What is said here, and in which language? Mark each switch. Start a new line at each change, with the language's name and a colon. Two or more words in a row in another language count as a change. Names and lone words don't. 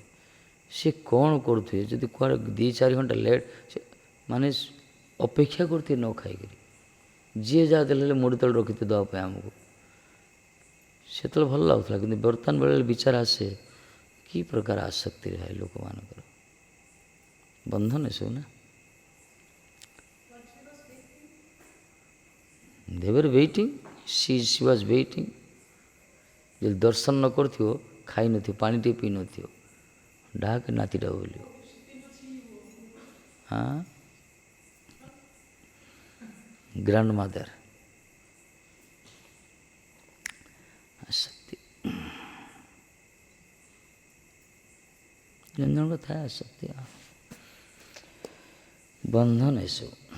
Odia: ସେ କ'ଣ କରୁଥିବେ, ଯଦି କୁଆଡ଼େ 2-4 ଘଣ୍ଟା ଲେଟ୍, ସେ ମାନେ ଅପେକ୍ଷା କରୁଥିବେ ନ ଖାଇକରି, ଯିଏ ଯାହା ଦେଲେ ମୁଢ଼ି ତଳେ ରଖିଥିବେ ଦେବା ପାଇଁ ଆମକୁ। ସେତେବେଳେ ଭଲ ଲାଗୁଥିଲା, କିନ୍ତୁ ବର୍ତ୍ତମାନ ବେଳେ ବିଚାର ଆସେ କି ପ୍ରକାର ଆସକ୍ତି ରହେ ଲୋକମାନଙ୍କର, ବନ୍ଧନ ଏସବୁ ନା।
English: they were waiting, she was waiting।
Odia: ଯଦି ଦର୍ଶନ ନ କରିଥିବ, ଖାଇନଥିବ, ପାଣି ଟିକେ ପିଇନଥିବ, ଡାକ ନାତିଟା ବୋଲିବ। ହଁ,
English: grand mother
Odia: ଆସକ୍ତି, ଜଣ ଜଣଙ୍କ ଥାଏ ଆସକ୍ତି, ବନ୍ଧନ ଏସବୁ।